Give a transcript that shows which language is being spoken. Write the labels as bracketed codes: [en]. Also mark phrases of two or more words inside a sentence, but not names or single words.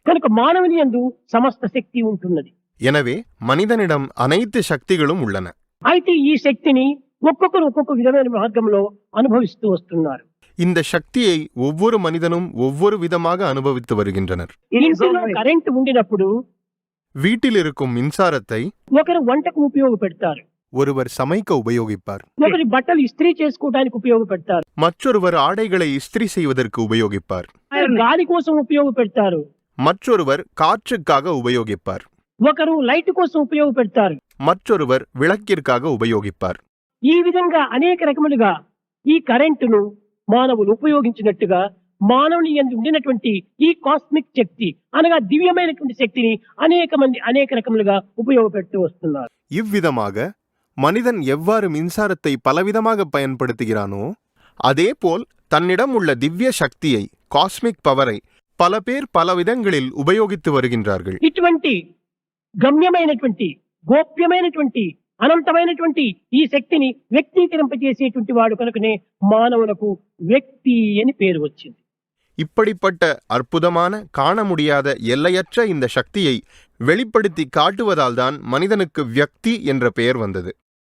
[te] కనుక మానవుని యందు సమస్త శక్తి ఉంటున్నది. [ta] எனவே மனிதனிடம் அனைத்து சக்திகளும் உள்ளன. [te] అయితే ఈ శక్తిని ఒక్కొక్కరు ఒక్కొక్క విధమైన మార్గంలో అనుభవిస్తూ వస్తున్నారు. [ta] இந்த சக்தியை ஒவ்வொரு மனிதனும் ஒவ்வொரு விதமாக அனுபவித்து வருகின்றனர். [te] ఇంటిలో కరెంట్ ఉండినప్పుడు [ta] வீட்டில் இருக்கும் மின்சாரத்தை [te] ఒకరు వంటకు ఉపయోగపెడతారు, [ta] ஒருவர் சமைக்க உபயோகிப்பார், [te] ఒకరి బట్టలు ఇస్త్రీ చేసుకోవడానికి ఉపయోగపెడతారు, [ta] மற்றொருவர் ஆடைகளை இஸ்திரி செய்வதற்கு உபயோகிப்பார், [te] గాలి కోసం ఉపయోగపెడతారు, [ta] மற்றொருவர் காற்றுக்காக உபயோகிப்பார், [te] ఒకరు లైట్ కోసం ఉపయోగపెడతారు. [ta] மற்றொருவர் விளக்கிற்காக உபயோகிப்பார். [te] ఈ విధంగా అనేక రకములుగా ఈ కరెంటును మానవులు ఉపయోగించినట్టుగా మానవుని యందు ఉండినటువంటి ఈ కాస్మిక్ శక్తి అనగా దివ్యమైనటువంటి శక్తిని అనేక మంది అనేక రకములుగా ఉపయోగపెడుతూ వస్తున్నారు. [ta] இவ்விதமாக மனிதன் எவ்வாறு மின்சாரத்தை பலவிதமாக பயன்படுத்துகிறானோ அதேபோல் தன்னிடம் உள்ள திவ்ய சக்தியை, [en] cosmic power [ta] பல பேர் பல விதங்களில் உபயோகித்து வருகின்றார்கள். [te] ఇటువంటి గమ్యమైనటువంటి గోప్యమైనటువంటి అనంతమైనటువంటి ఈ శక్తిని వ్యక్తీకరింపజేసేటువంటి వాడు కనుకనే మానవులకు వ్యక్తి అని పేరు వచ్చింది. [ta] இப்படிப்பட்ட அற்புதமான, காண முடியாத, எல்லையற்ற இந்த சக்தியை வெளிப்படுத்தி காட்டுவதால்தான் மனிதனுக்கு வியக்தி என்ற பெயர் வந்தது.